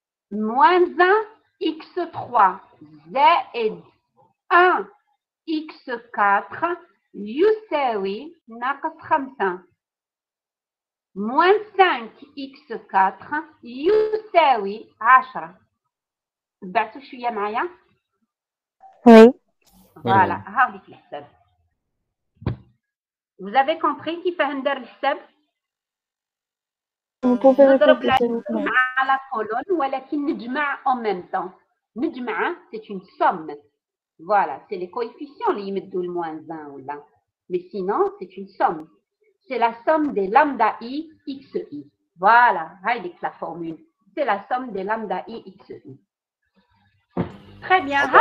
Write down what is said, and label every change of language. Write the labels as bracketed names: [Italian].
[French] moins 1 x3 زائد 1 x4 [Arabic] يساوي ناقص 5. [French] moins 5 x4 [Arabic] يساوي 10. تبعتوا شويه معايا؟ [French] Oui. Voilà, [Arabic] هاوليك الحساب. [French] Vous avez compris [Arabic] كيفاه ندير الحساب؟ نضرب مع لا كولون ولكن نجمع [French] en même temps. نجمع c'est une somme. Voilà, c'est les coefficients [Arabic] اللي يمدوا الموان 1 ولا. [French] Mais sinon c'est une somme. C'est la somme des lambda i xi. Voilà, [Arabic] هايديك [French] la formule. C'est la somme des lambda i xi. Très bien.